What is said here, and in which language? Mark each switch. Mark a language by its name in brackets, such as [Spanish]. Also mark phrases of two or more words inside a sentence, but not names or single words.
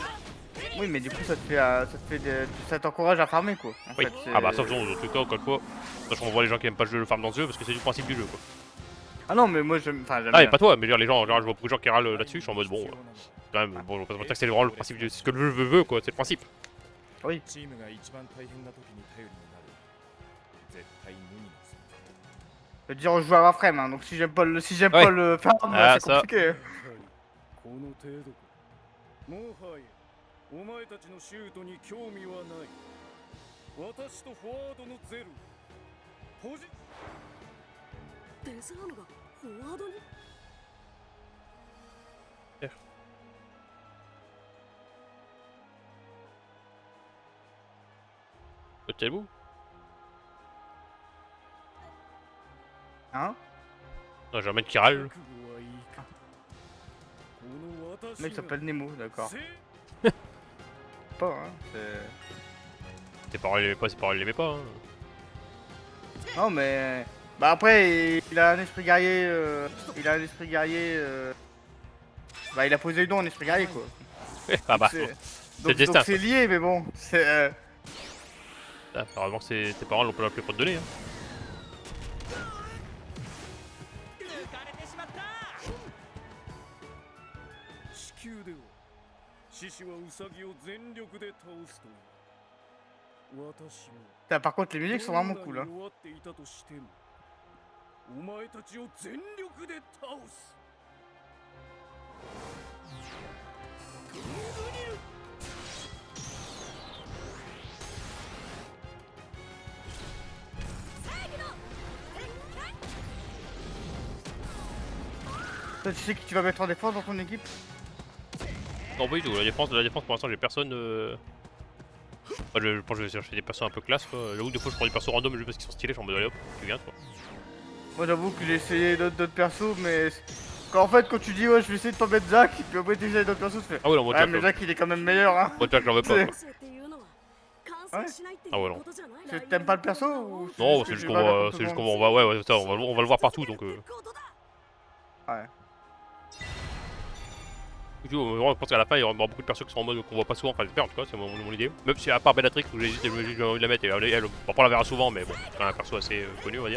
[French] Oui mais du coup ça t'encourage à farmer quoi. En Oui. fait, c'est- Ah bah, sauf en tout cas, encore une fois. Parce qu'on voit les gens qui aiment pas le jeu, le farm dans ce jeu parce que c'est du principe du jeu quoi. Ah non mais moi j'aime. Enfin j'aime Ah, mais bien. pas toi, mais je veux dire, les gens, genre, je vois beaucoup de gens qui râlent là-dessus, je suis en mode bon. Quand même, bon, je vais pas te mentir que c'est vraiment le principe, c'est ce que le jeu veut quoi, c'est le principe. Oui. [Japanese] チームが一番大変な時に頼りになる絶対無二の存在 [French] Je veux dire on joue à Warframe hein, donc si j'aime pas le Ouais. pas le farm Ah, c'est ça. compliqué. [Japanese] この程度かもはやお前たちのシュートに興味はない私とフォワードのゼルポジデザーヌがフォワードに [French] Peut-être vous. Hein? Non, j'ai un mec qui râle. [Japanese] 覚悟はいいかこの私 [French] Le mec [Japanese] が [French] s'appelle Nemo, d'accord. [Japanese] せ [French] Pas hein, c'est... Ses parents l'aimaient pas, ses parents l'aimaient pas. Hein. Non mais... Bah après il a un esprit guerrier, Bah il a posé le don en esprit guerrier quoi. Ah bah, C'est- le destin, Donc c'est lié mais bon, c'est... ah, apparemment tes parents l'ont pas plus pour te donner. Hein. [Japanese] 抜かれてしまった地球では獅子はウサギを全力で倒すという私も [French] Putain, par contre les musiques sont vraiment [Japanese] どん [French] cool [Japanese] な [French] hein. [Japanese] に弱っていたとしてもお前たちを全力で倒す [French] Toi tu sais qui tu vas mettre en défense dans ton équipe? Non, pas du tout. La défense pour l'instant, j'ai personne. Enfin, je pense que je vais chercher des persos un peu classe quoi. J'avoue, des fois je prends des persos random juste parce qu'ils sont stylés. Je suis en mode allez hop, tu viens toi. Moi j'avoue que j'ai essayé d'autres persos mais... En fait quand tu dis ouais je vais essayer de pas mettre Zack, puis après tu essayes d'autres persos tu fais... Ah ouais, non, moi, Ouais mais Zack il est quand même meilleur hein. moi, j'en veux pas. Quoi. [Japanese] 生っていうのは [French] Ouais. [Japanese] 完成しないってい [French] Ah ouais, [Japanese] う [French] non. [Japanese] ことじゃない [French] T'aimes pas le perso ou... Non, juste c'est que juste tu vas qu'on mettre va, c'est juste tout le qu'on monde va, ouais, ça, on va le voir partout donc. Ouais. Du coup, je pense qu'à la fin, il y aura beaucoup de persos qui seront en mode qu'on voit pas souvent, enfin j'espère en tout cas, c'est mon idée. Même si à part Bellatrix où j'ai envie de la mettre, et elle, on pas la verra souvent, mais bon, c'est quand même un perso assez connu on va dire.